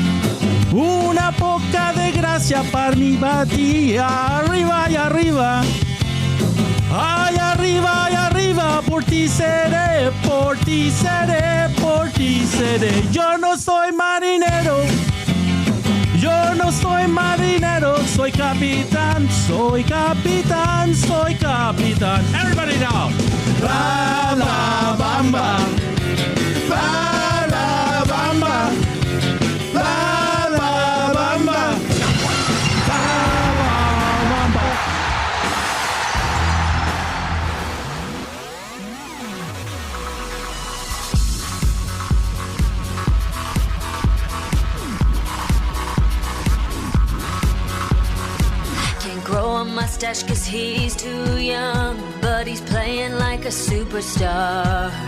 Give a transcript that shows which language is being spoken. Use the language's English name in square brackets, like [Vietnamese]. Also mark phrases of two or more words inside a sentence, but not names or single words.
[Spanish] para mi batía, arriba y arriba, ay arriba y arriba, por ti seré, por ti seré, por ti seré. Yo no soy marinero, soy capitán, soy capitán, soy capitán. [English] Everybody now. [Spanish] La la bamba, la la bamba, la la bamba, la la bamba. [English] Can't grow a mustache cause he's too young, but he's playing like a superstar.